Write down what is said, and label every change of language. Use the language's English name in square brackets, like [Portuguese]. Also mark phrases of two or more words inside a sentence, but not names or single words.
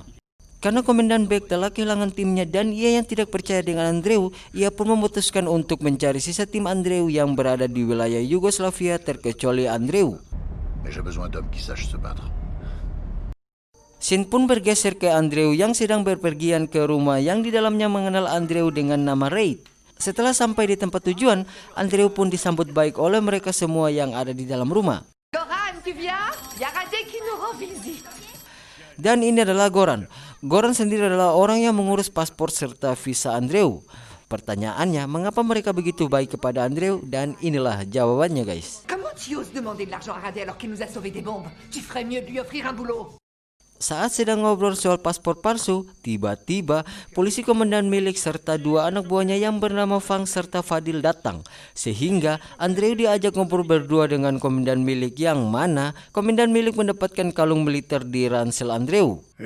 [Indonesian] Karena Komandan Beck telah kehilangan timnya dan ia yang tidak percaya dengan Andreu, ia pun memutuskan untuk mencari sisa tim Andreu yang berada di wilayah Yugoslavia terkecuali Andreu. Scene pun bergeser ke Andreu yang sedang berpergian ke rumah yang di dalamnya mengenal Andreu dengan nama Reid. Setelah sampai di tempat tujuan, Andreu pun disambut baik oleh mereka semua yang ada di dalam rumah. [French] Goran, tu viens? Y a Radek qui nous rend visite. [Indonesian] Dan ini adalah Goran. Goran sendiri adalah orang yang mengurus paspor serta visa Andreu. Pertanyaannya, mengapa mereka begitu baik kepada Andreu? Dan inilah jawabannya, guys. [French] Comment tu oses demander de l'argent à Radek alors qu'il nous a sauvé des bombes? Tu ferais mieux de lui offrir un boulot. [Indonesian] Saat sedang ngobrol soal paspor palsu, tiba-tiba polisi komandan milik serta dua anak buahnya yang bernama Fang serta Fadil datang. Sehingga Andreu diajak ngobrol berdua dengan komandan milik yang mana komandan milik mendapatkan kalung militer di ransel Andreu.